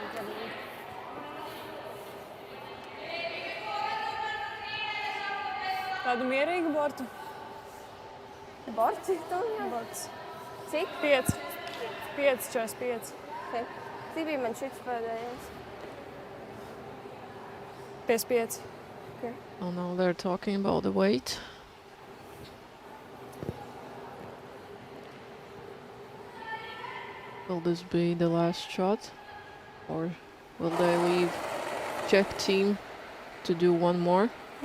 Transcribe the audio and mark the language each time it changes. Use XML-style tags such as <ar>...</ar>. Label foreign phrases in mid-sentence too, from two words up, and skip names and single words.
<lv>Tādu mierīgu bortu. Bords, cik tu jau? Bords. Cik? 5. 5,45. Cik bija man šits pēdējais? 55.</lv> <en>Oh, now they're talking about the weight. Will this be the last shot? Or will they leave Czech team to do one more?</en>